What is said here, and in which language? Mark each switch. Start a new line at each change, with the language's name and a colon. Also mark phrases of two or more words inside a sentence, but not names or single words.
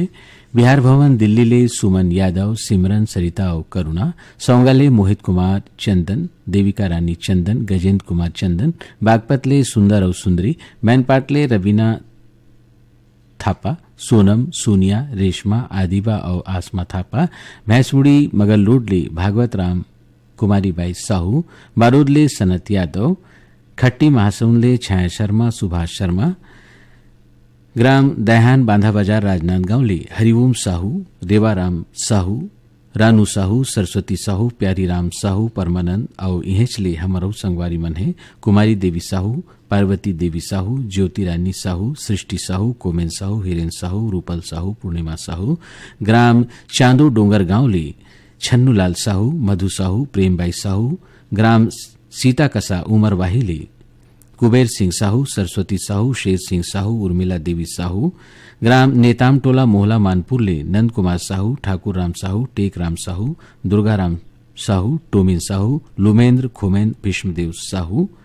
Chhattisgarhi: बिहार भवन दिल्ली ले सुमन यादव, सिमरन, सरिता और करुणा, सौंगाले मोहित कुमार चंदन, देविका रानी चंदन, गजेंद्र कुमार चंदन, बागपतले सुंदर और सुंदरी, मैनपाटले रवीना थापा, सोनम, सोनिया, रेशमा, आदिबा और आसमा थापा, भैंसमुड़ी मगल लोडले भागवत राम, कुमारी बाई साहू, बारूदले सनत यादव, खट्टी महासौनले छाया शर्मा, सुभाष शर्मा, ग्राम दयाहान बांधा बाजार राजनांदगांव ले हरिओम साहू, देवाराम साहू, रानू साहू, सरस्वती साहू, प्यारी राम साहू, परमानंद और इहेचले हमारो संगवारी मन है कुमारी देवी साहू, पार्वती देवी साहू, ज्योति रानी साहू, सृष्टि साहू, कोमेन साहू, हिरेन साहू, रूपल साहू, पूर्णिमा साहू, ग्राम चांदो डोंगर गांव ले छन्नूलाल साहू, मधु साहू, प्रेमबाई साहू, ग्राम सीता कसा उमर वाहिले कुबेर सिंह साहू, सरस्वती साहू, शेर सिंह साहू, उर्मिला देवी साहू, ग्राम नेताम टोला मोहला मानपुर ले नंद कुमार साहू, ठाकुर राम साहू, टेक राम साहू, दुर्गा राम साहू, टोमिन साहू, लुमेंद्र खोमेन भीष्मदेव साहू,